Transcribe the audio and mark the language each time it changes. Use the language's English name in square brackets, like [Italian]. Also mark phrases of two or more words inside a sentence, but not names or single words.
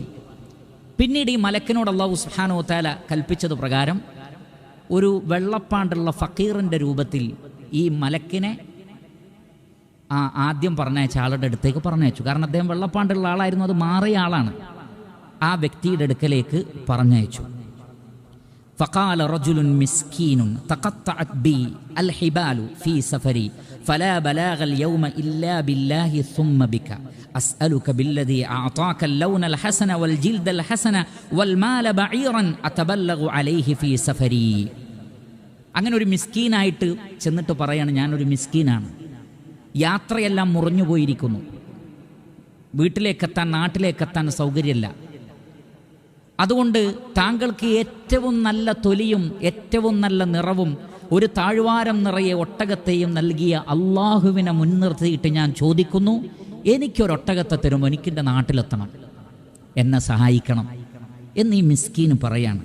[Malayalam] പിന്നീട് ഈ മലക്കിനോട് [Arabic] الله سبحانه وتعالى [Malayalam] കൽപ്പിച്ചത് പ്രകാരം ഒരു വെള്ളപ്പാണ്ടുള്ള ഫക്കീറിൻ്റെ രൂപത്തിൽ ഈ മലക്കിനെ ആദ്യം പറഞ്ഞയച്ച ആളുടെ അടുത്തേക്ക് പറഞ്ഞയച്ചു. കാരണം അദ്ദേഹം വെള്ളപ്പാണ്ടുള്ള ആളായിരുന്നു, അത് മാറിയ ആളാണ്. ആ വ്യക്തിയുടെ അടുക്കലേക്ക് പറഞ്ഞയച്ചു. [Arabic] فقال رجل مسكين تقطعت بي الحبال في سفري فلا بلاغ اليوم إلا بالله ثم بك أسألك بالذي أعطاك اللون الحسن والجلد الحسن والمال بعيرا أتبلغ عليه في سفري. [Malayalam] അങ്ങനെ ഒരു മിസ്കീനായിട്ട് ചെന്നിട്ട് പറയാണ്, ഞാനൊരു മിസ്കീനാണ്, യാത്രയെല്ലാം മുറിഞ്ഞു പോയിരിക്കുന്നു, വീട്ടിലേക്കെത്താൻ നാട്ടിലേക്കെത്താൻ സൗകര്യമില്ല, അതുകൊണ്ട് താങ്കൾക്ക് ഏറ്റവും നല്ല തൊലിയും ഏറ്റവും നല്ല നിറവും ഒരു താഴ്വാരം നിറയെ ഒട്ടകത്തെയും നൽകിയ അള്ളാഹുവിനെ മുൻനിർത്തിയിട്ട് ഞാൻ ചോദിക്കുന്നു, എനിക്കൊരൊട്ടകത്തെ തരുമോ, എനിക്കെൻ്റെ നാട്ടിലെത്തണം, എന്നെ സഹായിക്കണം എന്ന് ഈ മിസ്കീൻ പറയാണ്.